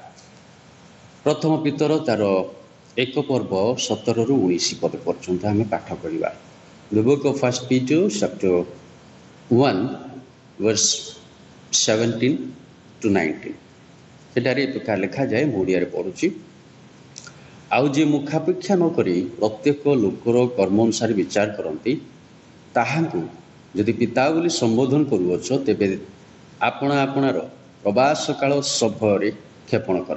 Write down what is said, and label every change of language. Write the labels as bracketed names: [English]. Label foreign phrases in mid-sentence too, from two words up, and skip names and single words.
[Odia] ପ୍ରଥମ ପିତର ତାର 1 ପର୍ବ 17ରୁ 19 ପଦ ପର୍ଯ୍ୟନ୍ତ ଆମେ ପାଠ କରିବା। [English] The book of 1 Peter chapter 1 verse 17 to 19 [Odia] ସେଠାରେ ଏ ପ୍ରକାର ଲେଖାଯାଏ। ମୁଁ ଓଡ଼ିଆରେ ପଢ଼ୁଛି। ଆଉ ଯିଏ ମୁଖାପେକ୍ଷା ନ କରି ପ୍ରତ୍ୟେକ ଲୋକର କର୍ମ ଅନୁସାରେ ବିଚାର କରନ୍ତି, ତାହାଙ୍କୁ ଯଦି ପିତା ବୋଲି ସମ୍ବୋଧନ କରୁଅଛ, ତେବେ ଆପଣାର ପ୍ରବାସ କାଳ ସଭୟରେ କ୍ଷେପଣ କର।